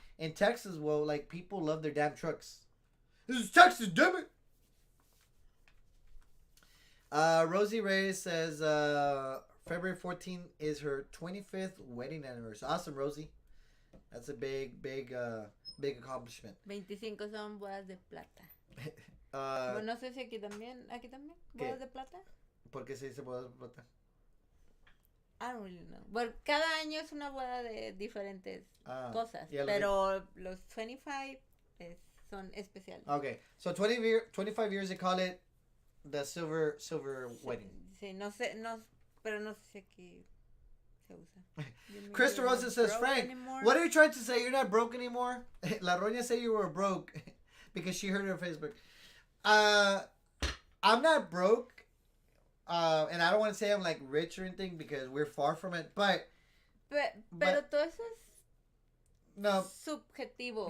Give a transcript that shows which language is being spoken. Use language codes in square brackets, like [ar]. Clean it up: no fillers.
[en] In Texas, well, like, people love their damn trucks. This is Texas, damn it. Rosie Reyes says February 14th is her 25th wedding anniversary. Awesome, Rosie. That's a big accomplishment. [es] 25 son bodas de plata. Bueno, no sé si aquí también. ¿Bodas de plata? ¿Por qué se dice bodas de plata? [en] I don't really know. [es] Bueno, cada año es una boda de diferentes cosas. Pero los 25 son especiales. [en] Okay, so 25 years they call it the silver wedding. [es] Sí, pero no sé si aquí se usa. [en] Crystal Rosa says, Frank, anymore? What are you trying to say? You're not broke anymore? La Roña said you were broke because she heard it on Facebook. I'm not broke. And I don't want to say I'm like rich or anything because we're far from it, but [es] pero todo eso es subjetivo.